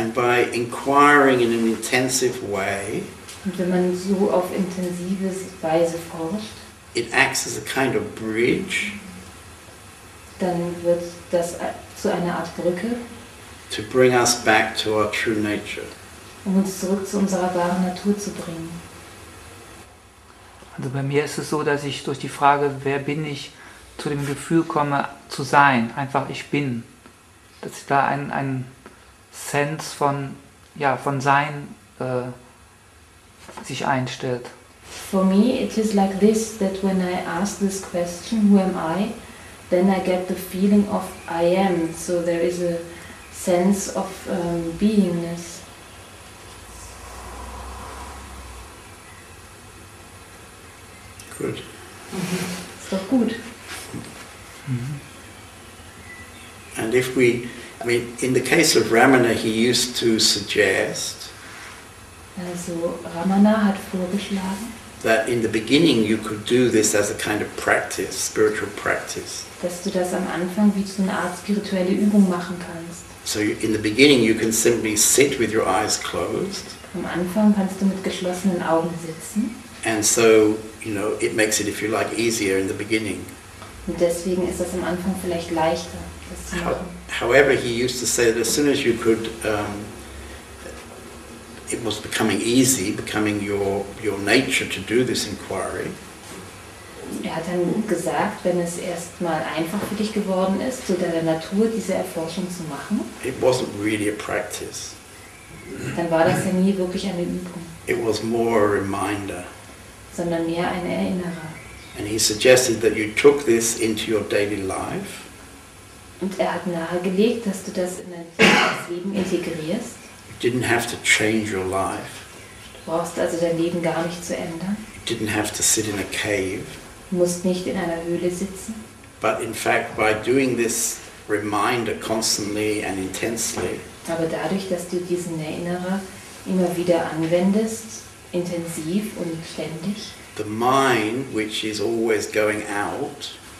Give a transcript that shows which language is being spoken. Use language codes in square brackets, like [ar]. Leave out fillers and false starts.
[en] And by inquiring in an intensive way, [de] Und wenn man so auf intensive Weise forscht, [en] it acts as a kind of bridge [de] dann wird das zu einer Art Brücke, [en] to bring us back to our true nature. [de] um uns zurück zu unserer wahren Natur zu bringen. Also bei mir ist es so, dass ich durch die Frage, wer bin ich, zu dem Gefühl komme, zu sein. Einfach ich bin. Dass da ein Sense von Sein sich einstellt. [en] For me, it is like this, that when I ask this question, who am I, then I get the feeling of I am. So there is a sense of beingness. Good. [de] Ist doch gut. [en] And if we, in the case of Ramana, he used to suggest [de] Also Ramana hat vorgeschlagen, [en] that in the beginning you could do this as a kind of practice, spiritual practice. [de] dass du das am Anfang wie so eine Art spirituelle Übung machen kannst. [en] So in the beginning you can simply sit with your eyes closed, [de] Am Anfang kannst du mit geschlossenen Augen sitzen [en] and so, it makes it, if you like, easier in the beginning. [de] und deswegen ist das am Anfang vielleicht leichter, das zu machen. [en] However, he used to say that as soon as you could, it was becoming easy, becoming your nature to do this inquiry. [de] Er hat dann gesagt, wenn es erstmal einfach für dich geworden ist, zu deiner Natur diese Erforschung zu machen, [en] It wasn't really a practice. [de] dann war das ja nie wirklich eine Übung, [en] It was more a reminder. [de] sondern mehr ein Erinnerer. [en] And he suggested that you took this into your daily life, [de] Und er hat nahegelegt, dass du das in dein Leben integrierst. [en] you didn't have to change your life, [de] Du brauchst also dein Leben gar nicht zu ändern. [en] you didn't have to sit in a cave, [de] Du musst nicht in einer Höhle sitzen. [en] but in fact by doing this reminder constantly and intensely, [de] Aber dadurch, dass du diesen Erinnerer immer wieder anwendest, intensiv und ständig, [en] the mind, which is always going out,